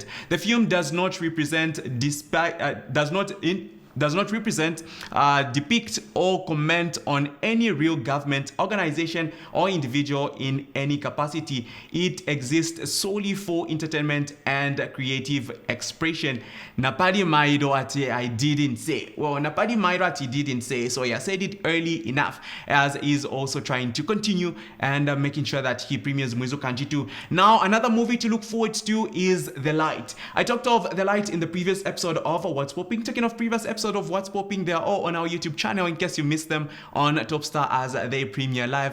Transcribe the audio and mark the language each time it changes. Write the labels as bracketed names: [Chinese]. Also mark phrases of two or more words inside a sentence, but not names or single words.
[English] The film does not represent, depict, or comment on any real government, organization, or individual in any capacity. It exists solely for entertainment and creative expression." Napadi Maido ati I didn't say. Well, Napadi Maido ati didn't say, so I said it early enough, as he's also trying to continue and making sure that he premieres Mwizu Kanji 2. Now, another movie to look forward to is The Light. I talked of The Light in the previous episode of What's Popping. Talking of previous episode of What's Popping, they are all on our YouTube channel in case you missed them on Topstar as they premiere live.